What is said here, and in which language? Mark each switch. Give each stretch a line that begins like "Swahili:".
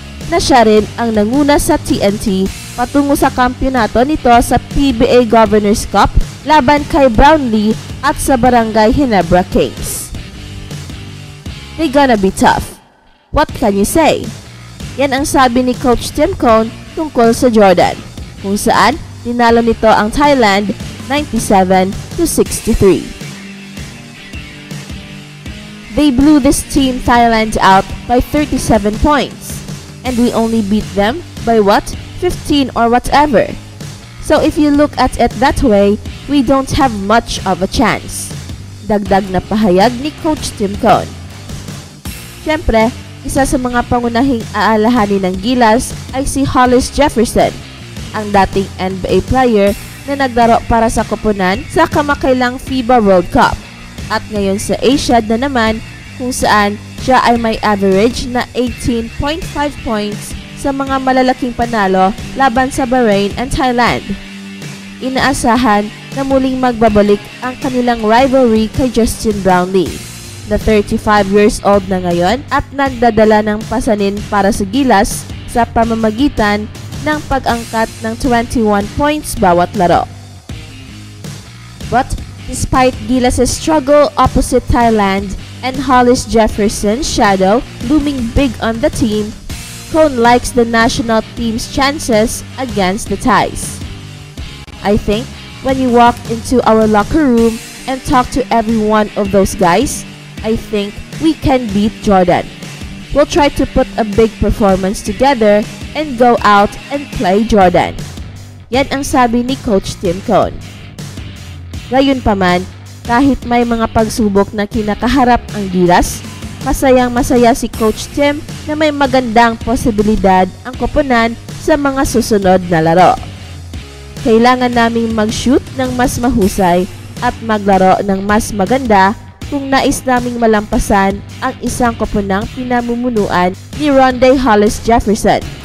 Filipino: na siya rin ang nanguna sa TNT patungo sa kampyonato nito sa PBA Governors Cup laban kay Brownlee at sa Barangay Ginebra Kings.
English: They gonna be tough. What can you say?
Filipino: Yan ang sabi ni Coach Tim Cone tungkol sa Jordan, kung saan dinalo nito ang Thailand 97-63.
English: They blew this team Thailand out by 37 points. And we only beat them by what? 15 or whatever. So if you look at it that way, we don't have much of a chance.
Filipino: Dagdag na pahayag ni Coach Tim Cone. Siyempre, isa sa mga pangunahing aalahanin ng Gilas ay si Hollis Jefferson, ang dating NBA player na naglaro para sa koponan sa kamakailang FIBA World Cup at ngayon sa Asiad na naman kung saan siya ay may average na 18.5 points sa mga malalaking panalo laban sa Bahrain and Thailand. Inaasahan na muling magbabalik ang kanilang rivalry kay Justin Brownlee, na 35 years old na ngayon at nagdadala ng pasanin para sa Gilas sa pamamagitan ng pag-angkat ng 21 points bawat laro.
English: But despite Gilas' struggle opposite Thailand and Hollis Jefferson's shadow looming big on the team, Cone likes the national team's chances against the Thais. I think when you walk into our locker room and talk to every one of those guys, I think we can beat Jordan. We'll try to put a big performance together and go out and play Jordan.
Filipino: Yan ang sabi ni Coach Tim Cone. Gayunpaman, kahit may mga pagsubok na kinakaharap ang Gilas, masayang-masaya si Coach Tim na may magandang posibilidad ang koponan sa mga susunod na laro. Kailangan naming mag-shoot ng mas mahusay at maglaro ng mas maganda kung nais naming malampasan ang isang koponang pinamumunuan ni Rondae Hollis Jefferson.